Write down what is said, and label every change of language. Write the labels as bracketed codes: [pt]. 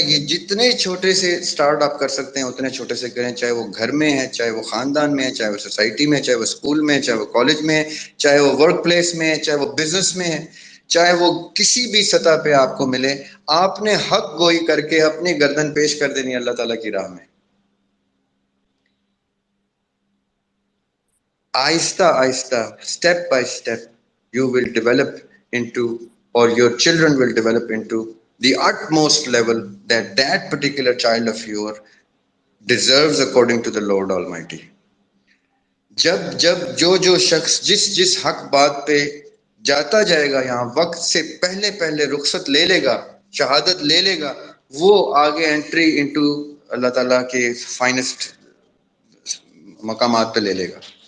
[ur] یہ جتنے چھوٹے سے سٹارٹ آپ کر سکتے ہیں اتنے چھوٹے سے کریں, چاہے وہ گھر میں ہے, چاہے وہ خاندان میں ہے, چاہے وہ سوسائٹی میں ہے, چاہے وہ اسکول میں ہے, چاہے وہ کالج میں ہے, چاہے وہ ورک پلیس میں ہے, چاہے وہ بزنس میں ہے, چاہے وہ کسی بھی سطح پہ آپ کو ملے, آپ نے حق گوئی کر کے اپنی گردن پیش کر دینی اللہ تعالیٰ کی راہ میں. آہستہ آہستہ, [en] Step by step, you will develop into, or your children will develop into the utmost level that that particular child of yours deserves according to the Lord Almighty. [ur] جب جو شخص جس حق بات پہ جاتا جائے گا, یہاں وقت سے پہلے رخصت لے لے گا, شہادت لے لے گا, وہ آگے انٹری انٹو اللہ تعالیٰ کے فائنسٹ مقامات پہ لے لے گا.